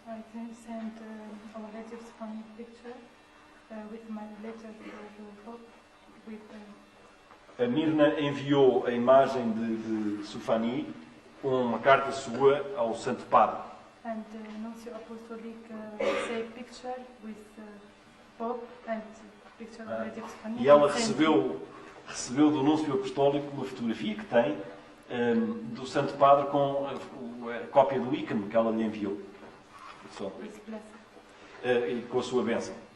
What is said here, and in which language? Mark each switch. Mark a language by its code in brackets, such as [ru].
[en] I sent already a funny picture with my letter to the Pope with [pt] A Mirna enviou a imagem de Soufani com uma carta sua ao Santo Padre. [en] and Nuncio Apostolic say picture with Pope and picture already of Soufani. [pt] E ela recebeu do Núncio Apostólico uma fotografia que tem do Santo Padre com a cópia do ícone que ela lhe enviou. Só. [en] With blessing. [pt] E com a sua bênção.